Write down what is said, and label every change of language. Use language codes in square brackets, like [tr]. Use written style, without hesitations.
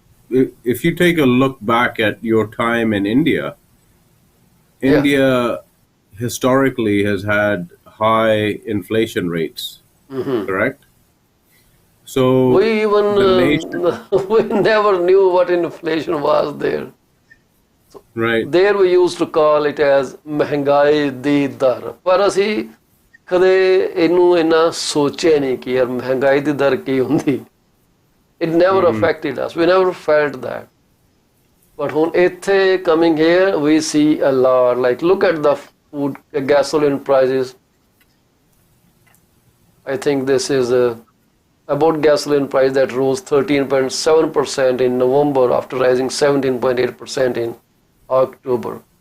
[en] If you take a look back at your time in India, India historically has had high inflation rates, correct? So We even the nation, we never knew what inflation was there. right? There we used to call it as [pa] ਮਹਿੰਗਾਈ ਦੀ ਦਰ, ਪਰ ਅਸੀਂ ਕਦੇ ਇਹਨੂੰ ਇੰਨਾ ਸੋਚਿਆ ਨਹੀਂ ਕਿ ਯਾਰ ਮਹਿੰਗਾਈ ਦੀ ਦਰ ਕੀ ਹੁੰਦੀ. [en] It never affected us. We never felt that. But [pa] ਹੁਣ ਇੱਥੇ [en] coming here we see a lot. Like look at the food, gasoline prices. I think this is about gasoline price that rose 13.7% in November after rising 17.8% in October.